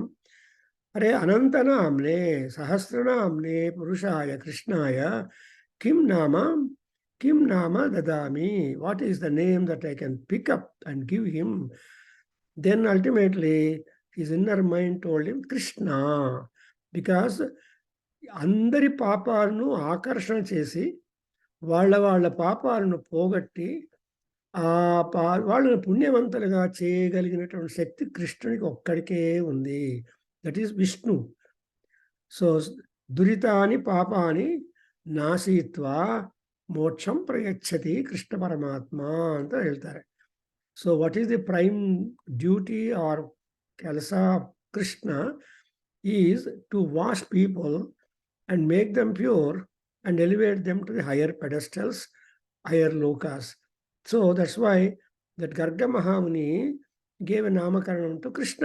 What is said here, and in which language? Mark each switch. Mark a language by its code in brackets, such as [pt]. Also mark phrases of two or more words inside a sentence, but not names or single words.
[sa] Are Anantanamne, Sahasranamne, Purushaya, Krishnaya, Kim Nama Dadami. [en] What is the name that I can pick up and give him? Then ultimately, his inner mind told him Krishna, because [te] అందరి పాపాలను ఆకర్షణ చేసి వాళ్ళ పాపాలను పోగొట్టి వాళ్ళని పుణ్యవంతులుగా చేయగలిగినటువంటి శక్తి కృష్ణునికి ఒక్కడికే ఉంది. [en] That is విష్ణు. [sa] సో దురితాని పాపాని నాశయిత్వా మోక్షం ప్రయచ్చతి కృష్ణ పరమాత్మ [kn] ಅಂತ ಹೇಳ್ತಾರೆ. [en] So what is the prime duty or ಕೆಲಸ కృష్ణ is to wash people and make them pure and elevate them to the higher pedestals, higher lokas. So that's why that Garga Mahamuni gave a Namakaranam to Krishna.